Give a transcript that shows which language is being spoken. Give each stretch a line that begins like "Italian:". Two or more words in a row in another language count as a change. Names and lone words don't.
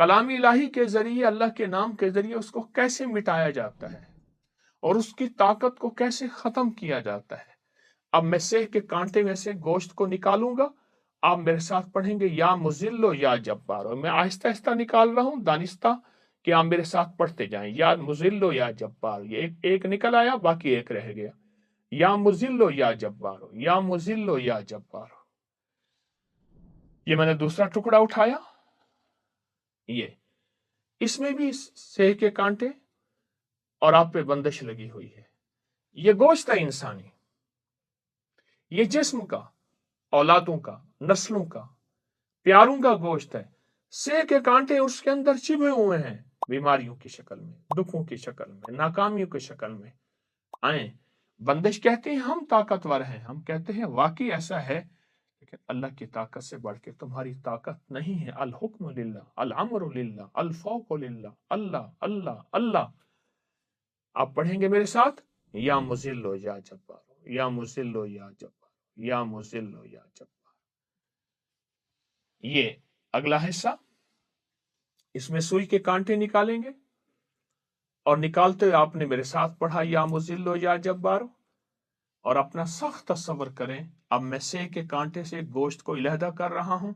Urdu: کلام الٰہی کے ذریعے، اللہ کے نام کے ذریعے اس کو کیسے مٹایا جاتا ہے اور اس کی طاقت کو کیسے ختم کیا جاتا ہے. اب میں سیہ کے کانٹے میں سے گوشت کو نکالوں گا، آپ میرے ساتھ پڑھیں گے
Arabic: يا مذل يا جبار.
Urdu: میں آہستہ آہستہ نکال رہا ہوں، دانستہ، کہ آپ میرے ساتھ پڑھتے جائیں.
Arabic: يا مذل يا جبار,
Urdu: یہ ایک نکل آیا، باقی ایک رہ گیا.
Arabic: يا مذل يا جبار، يا مذل يا جبار.
Urdu: یہ میں نے دوسرا ٹکڑا اٹھایا، یہ اس میں بھی سیہ کے کانٹے اور آپ پہ بندش لگی ہوئی ہے. یہ گوشت ہے انسانی، یہ جسم کا، اولادوں کا، نسلوں کا، پیاروں کا گوشت ہے. سیہ کے کانٹے اس کے اندر چھپے ہوئے ہیں، بیماریوں کی شکل میں، دکھوں کی شکل میں، ناکامیوں کی شکل میں آئے. بندش کہتے ہیں ہم طاقتور ہیں، ہم کہتے ہیں واقعی ایسا ہے، لیکن اللہ کی طاقت سے بڑھ کے تمہاری طاقت نہیں ہے.
Arabic: الحكم لله، الأمر لله، الفوق لله، الله الله الله.
Urdu: آپ پڑھیں گے میرے ساتھ,
Arabic: يا مذل يا جبار، يا مذل يا جبار، يا مذل يا جبار.
Urdu: یہ اگلا حصہ، اس میں سوئی کے کانٹے نکالیں گے اور نکالتے ہوئے آپ نے میرے ساتھ پڑھا
Arabic: يا مذل يا جبار.
Urdu: اور اپنا سخت تصور کریں، اب میں سیہ کے کانٹے سے گوشت کو علیحدہ کر رہا ہوں.